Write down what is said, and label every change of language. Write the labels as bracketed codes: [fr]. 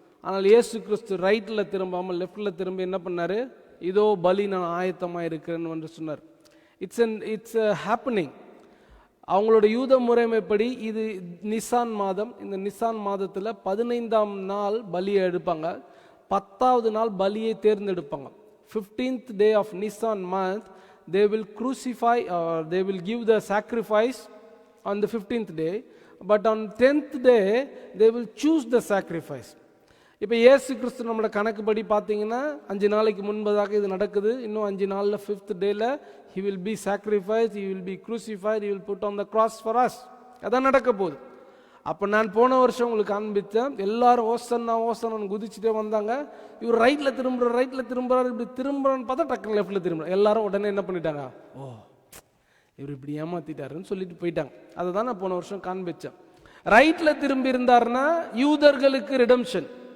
[ta] ஆனால் இயேசு கிறிஸ்து ரைட்டில் திரும்பாமல் லெஃப்டில் திரும்பி என்ன பண்ணார்? இதோ பலி நான் ஆயத்தமாக இருக்கிறேன்னு என்று சொன்னார். [en] It's happening. [ta] அவங்களோட யூத முறைமைப்படி இது நிசான் மாதம். இந்த நிசான் மாதத்தில் 15ஆம் நாள் பலியை எடுப்பாங்க, 10வது நாள் பலியை தேர்ந்தெடுப்பாங்க. [en] 15th day of Nisan month they will crucify or they will give the sacrifice on the 15th day, but on 10th day they will choose the sacrifice. [ta] இப்போ இயேசு கிறிஸ்து நம்மளோட கணக்குப்படி பார்த்தீங்கன்னா 5 நாளைக்கு முன்பதாக இது நடக்குது. இன்னும் 5 நாளில் 5th டேல [en] he will be sacrificed, he will be crucified, he will put on the cross for us. [ta] அதான் நடக்க போகுது. அப்போ நான் போன வருஷம் உங்களுக்கு காண்பித்தேன், எல்லாரும் ஓசன்னா ஓசன்னு குதிச்சுட்டே வந்தாங்க. இவர் ரைட்டில் திரும்புறாரு, இப்படி திரும்புறான்னு பார்த்தா டக்குனு லெஃப்டில் திரும்புறாரு. எல்லாரும் உடனே என்ன பண்ணிட்டாங்க? ஓ, இவர் இப்படி ஏமாத்திட்டாருன்னு சொல்லிட்டு போயிட்டாங்க. அதை தான் நான் போன வருஷம் காண்பிச்சேன். ரைட்டில் திரும்பி இருந்தாருன்னா யூதர்களுக்கு ரிடம்ஷன்.